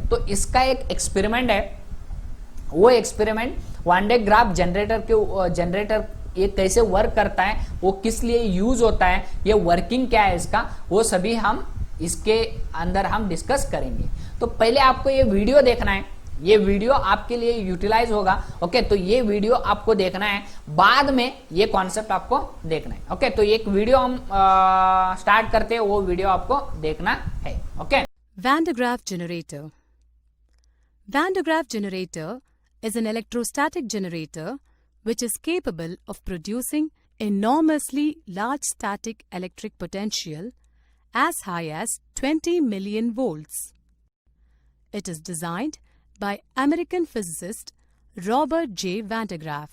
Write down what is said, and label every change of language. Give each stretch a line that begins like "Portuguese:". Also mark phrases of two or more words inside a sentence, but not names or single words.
Hindi: तो इसका एक एक्सपेरिमेंट है, वो एक्सपेरिमेंट 1D
English: graph generator
Hindi: ये कैसे वर्क करता है, वो किस लिए यूज होता है, ये वर्किंग क्या है इसका, वो सभी हम इसके अंदर हम डिस्कस करेंगे। तो पहले आपको ये वीडियो देखना है, ये वीडियो आपके लिए यूटिलाइज होगा। ओके, तो ये वीडियो आपको देखना है, बाद में ये कॉन्सेप्ट आपको देखना है। ओके, तो एक वीडियो हम स्टार्ट करते हैं, वो वीडियो आपको देखना है। ओके,
English: Van de Graaff generator. Van de Graaff generator is an electrostatic generator which is capable of producing enormously large static electric potential as high as 20 million volts. It is designed by American physicist Robert J. Van de Graaff.